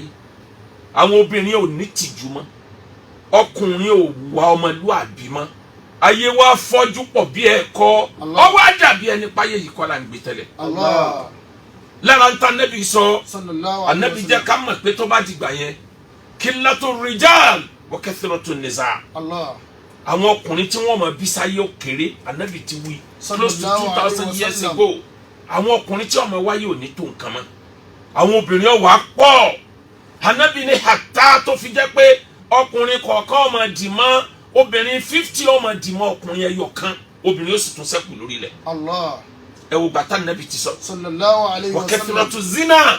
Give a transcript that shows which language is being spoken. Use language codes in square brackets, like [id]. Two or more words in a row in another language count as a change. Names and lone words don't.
[yo] Àwọn obìnrin ò ní tìjú mọ́, ọkùnrin ò wà ọmọlúàbí mọ́. Ayé wa fọ́jú pọ̀ bí ẹ̀kọ́, ọwọ́ àdàbí ẹni páyé yìí kọ́ la ń gbé tẹ́lẹ̀. Lára ń ta Ànábì sọ, Ànábì jẹ́ ká mọ̀ pé tó bá dìgbà yẹn, [ar] قلة الرجال وكثرة النساء. [yo] Àwọn ọkùnrin tí wọ́n mọ̀ bí sáyé ó kéré, Ànábì ti wí [en] close to 2000 years ago. [yo] Àwọn ọkùnrin tí wọ́n mọ̀ wáyé ò ní tó nǹkan mọ́, àwọn obìnrin ó wá pọ̀. Ànábì ní hatta tó fi jẹ́ pé ọkùnrin kọ̀ọ̀kan ó máa dì mọ́ obìnrin 50, ó máa dì mọ́ ọkùnrin ẹyọ kan, obìnrin ó sì tún ṣẹ́kù lórí ilẹ̀. Ẹ wo bàtà Ànábì ti sọ [ar] وكثرة الزنا.